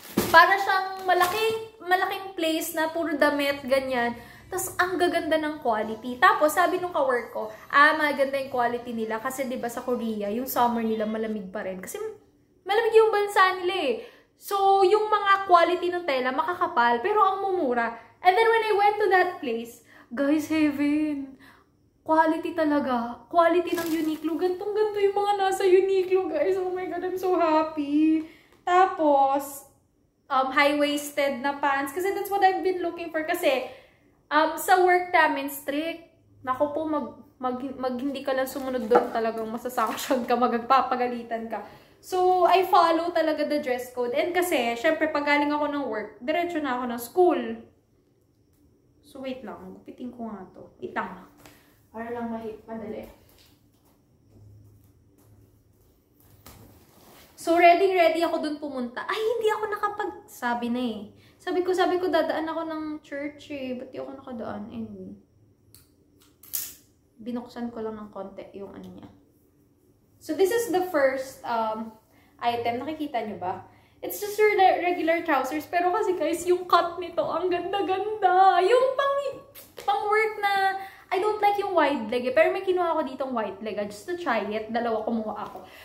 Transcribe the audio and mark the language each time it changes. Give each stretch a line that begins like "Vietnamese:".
Filipino: Para siyang malaking place na puro damit, ganyan. Tapos, ang gaganda ng quality. Tapos, sabi nung ka-work ko, maganda yung quality nila. Kasi, di ba sa Korea, yung summer nila malamig pa rin. Kasi, malamig yung bansa nila eh. So, yung mga quality ng tela, makakapal. Pero, ang mumura.
English: And then, when I went to that place, guys, heaven.
Filipino: Quality talaga. Quality ng Uniqlo. Gantong-ganto yung mga nasa Uniqlo, guys.
English: Oh my God, I'm so happy.
Filipino: Tapos, high-waisted na pants.
English: Kasi that's what I've been looking for.
Filipino: Kasi, sa work namin, strict. Naku po, hindi ka lang sumunod doon, talagang masasanction ka, magpapagalitan ka.
English: So, I follow talaga the dress code.
Filipino: And kasi, syempre, pag galing ako ng work, diretso na ako ng school. So, wait lang. Gupitin ko nga to. Itang. Para lang madali. So, ready ako dun pumunta. Ay, hindi ako sabi na eh. Sabi ko, dadaan ako ng church eh. Ba't di ako nakadaan? Anyway. Binuksan ko lang ng konti yung ano niya.
English: So, this is the first item.
Filipino: Nakikita nyo ba?
English: It's just your regular trousers.
Filipino: Pero kasi guys, yung cut nito, ang ganda-ganda. Yung pang work na,
English: I don't like
Filipino: yung wide leg eh. Pero may kinuha ako ditong wide leg.
English: Just to try it.
Filipino: Dalawa kumuha ako.